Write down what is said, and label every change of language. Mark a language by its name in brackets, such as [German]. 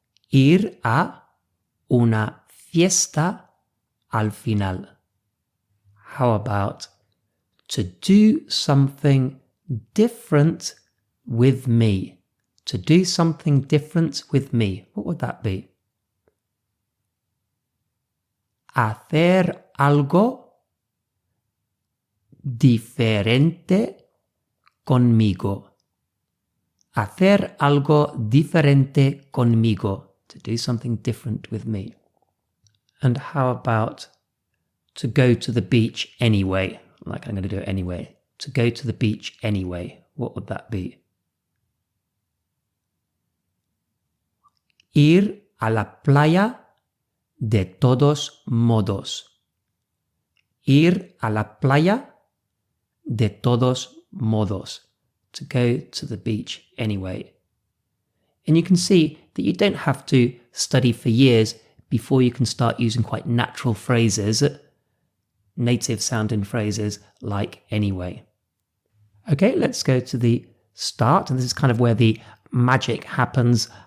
[Spanish] Ir a una fiesta al final. [English] How about to do something different with me? To do something different with me. What would that be? [Spanish] Hacer algo diferente conmigo. Hacer algo diferente conmigo. [English] To do something different with me. And how about to go to the beach anyway? Like I'm going to do it anyway. To go to the beach anyway. What would that be? [Spanish] Ir a la playa de todos modos. Ir a la playa de todos modos. [English] To go to the beach anyway. And you can see that you don't have to study for years before you can start using quite natural phrases, native sounding phrases like anyway. Okay, let's go to the start. And this is kind of where the magic happens.